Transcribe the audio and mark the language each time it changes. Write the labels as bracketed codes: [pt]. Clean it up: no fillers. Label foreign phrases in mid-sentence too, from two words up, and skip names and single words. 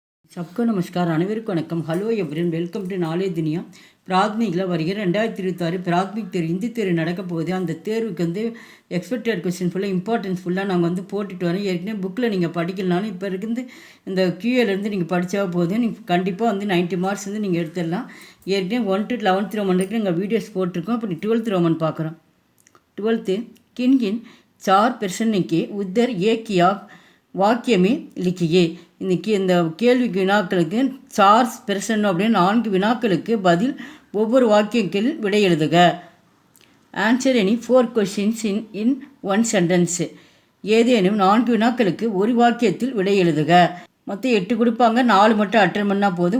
[hi] सबको नमस्कार [ta] அனைவருக்கும் வணக்கம். [en] Hello everyone, welcome to Knowledge Duniya. [ta] பிராத்மிகில் வருகிற 2026 பிராத்மிக் தேர்வு இந்தி தேர்வு நடக்க போகுது. அந்த தேர்வுக்கு [en] expected question [ta] ஃபுல்லாக இம்பார்ட்டன்ஸ் ஃபுல்லாக நாங்கள் போட்டுட்டு வரோம். ஏற்கனவே புக்கில் நீங்கள் படிக்கலனாலும் இப்போ இருந்து இந்த QAலேருந்து நீங்கள் படித்தா போதும். நீங்கள் கண்டிப்பாக 90 மார்க்ஸ் நீங்கள் எடுத்துடலாம். ஏற்கனவே 1 to 11th ரோமன் இருக்குது, எங்கள் வீடியோஸ் போட்டிருக்கோம். இப்போ 12th ரோமன் பார்க்குறோம். [hi] 12th किन किन 4 प्रश्न के उत्तर एक या वाक्य में लिखिए. [ta] இன்றைக்கி இந்த கேள்விக்கு வினாக்களுக்கு 4 பிரச்சனை அப்படின்னு 4 வினாக்களுக்கு பதில் ஒவ்வொரு வாக்கியங்களில் விடை எழுதுக. [en] Answer any 4 questions in 1 sentence. [ta] ஏதேனும் 4 வினாக்களுக்கு ஒரு வாக்கியத்தில் விடை எழுதுக. மொத்தம் 8 கொடுப்பாங்க, 4 மட்டும் அட்டன் பண்ணால் போதும்.